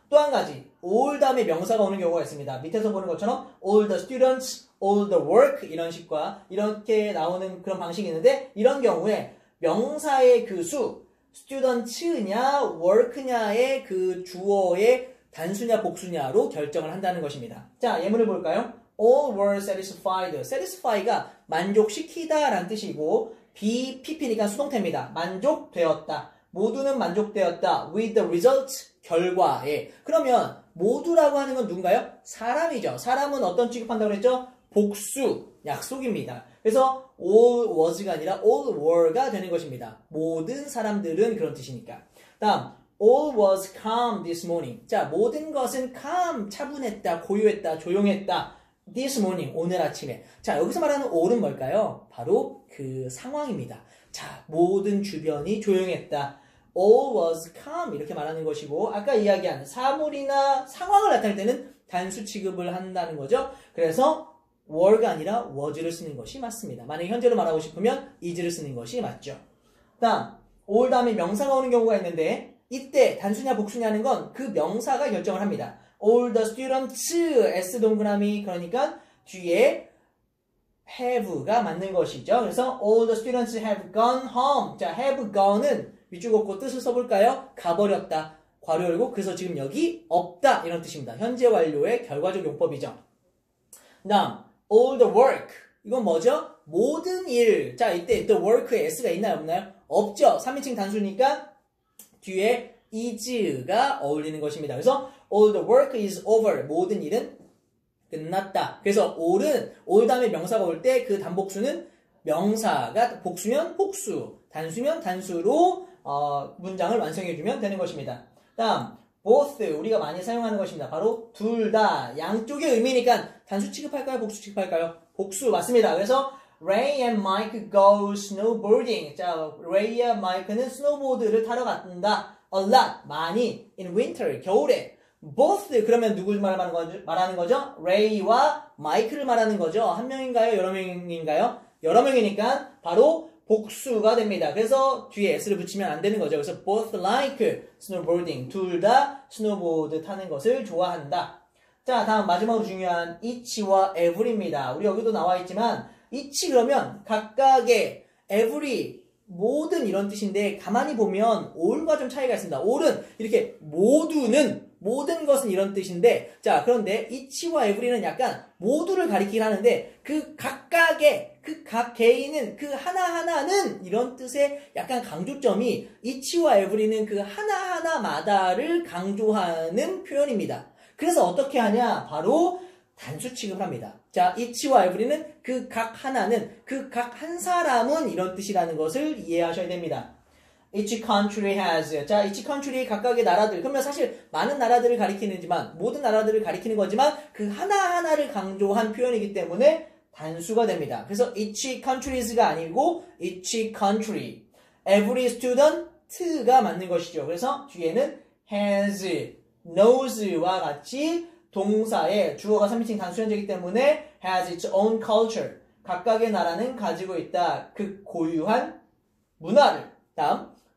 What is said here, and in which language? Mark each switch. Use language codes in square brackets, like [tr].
[ko] 또 한 가지, all 다음에 명사가 오는 경우가 있습니다. 밑에서 보는 것처럼 all the students, all the work 이런 식과 이렇게 나오는 그런 방식이 있는데 이런 경우에 명사의 그 수, students냐, work냐의 그 주어의 단수냐 복수냐로 결정을 한다는 것입니다. 자, 예문을 볼까요? [en] All were satisfied. [ko] satisfy가 만족시키다 라는 뜻이고 BPP니까 수동태입니다. 만족되었다. 모두는 만족되었다. [en] With the result, [ko] 결과에. 그러면 모두라고 하는 건 누군가요? 사람이죠. 사람은 어떤 취급한다고 그랬죠? 복수, 약속입니다. 그래서 all was가 아니라 all were가 되는 것입니다. 모든 사람들은 그런 뜻이니까. [en] 다음, all was calm this morning. [ko] 자, 모든 것은 calm, 차분했다, 고요했다, 조용했다. [en] This morning, [ko] 오늘 아침에. 자, 여기서 말하는 all은 뭘까요? 바로 그 상황입니다. 자, 모든 주변이 조용했다. [en] All was calm [ko] 이렇게 말하는 것이고 아까 이야기한 사물이나 상황을 나타낼 때는 단수 취급을 한다는 거죠. 그래서 were가 아니라 was를 쓰는 것이 맞습니다. 만약에 현재로 말하고 싶으면 is를 쓰는 것이 맞죠. 다음, all 다음에 명사가 오는 경우가 있는데 이때 단수냐 복수냐는 건 그 명사가 결정을 합니다. All the students, S 동그라미 그러니까 뒤에 have가 맞는 것이죠. [en] 그래서 all the students have gone home. [ko] 자, have gone은 위쪽 없고 뜻을 써볼까요? 가버렸다. 괄호 열고 그래서 지금 여기 없다 이런 뜻입니다. 현재 완료의 결과적 용법이죠. 다음 all the work 이건 뭐죠? 모든 일. 자, 이때 the work에 s가 있나요 없나요? 없죠. 3인칭 단수니까 뒤에 is가 어울리는 것입니다. [en] 그래서 all the work is over. [ko] 모든 일은 끝났다. 그래서 all은 all 다음에 명사가 올 때 그 단복수는 명사가 복수면 복수, 단수면 단수로 문장을 완성해주면 되는 것입니다. 다음 both 우리가 많이 사용하는 것입니다. 바로 둘 다 양쪽의 의미니까 단수 취급할까요? 복수 취급할까요? 복수 맞습니다. [en] 그래서 Ray and Mike go snowboarding. [ko] 자, Ray와 Mike는 스노보드를 타러 갔다. [en] A lot [ko] 많이 in winter 겨울에 both 그러면 누굴 말하는 거죠? 레이와 마이크를 말하는 거죠. 한 명인가요? 여러 명인가요? 여러 명이니까 바로 복수가 됩니다. 그래서 뒤에 s를 붙이면 안 되는 거죠. [en] 그래서 both like snowboarding. [ko] 둘 다 스노보드 타는 것을 좋아한다. 자, 다음 마지막으로 중요한 each와 every입니다. 우리 여기도 나와 있지만 each 그러면 각각의 every 모든 이런 뜻인데 가만히 보면 all과 좀 차이가 있습니다. all은 이렇게 모든 것은 이런 뜻인데 자 그런데 each와 every는 약간 모두를 가리키긴 하는데 그 각각의 그 각 개인은 그 하나하나는 이런 뜻의 약간 강조점이 each와 every는 그 하나하나마다를 강조하는 표현입니다. 그래서 어떻게 하냐? 바로 단수 취급을 합니다. 자, each와 every는 그 각 하나는 그 각 한 사람은 이런 뜻이라는 것을 이해하셔야 됩니다. [en] Each country has. [ko] 자, each country 각각의 나라들. 그러면 사실 많은 나라들을 가리키는지만 모든 나라들을 가리키는 거지만 그 하나하나를 강조한 표현이기 때문에 단수가 됩니다. [en] 그래서 each countries가 아니고 each country. [ko] Every student가 맞는 것이죠. 그래서 뒤에는 has, knows와 같이 동사의 주어가 3인칭 단수 현재이기 때문에 [en] has its own culture. [ko] 각각의 나라는 가지고 있다. 그 고유한 문화를. 다음.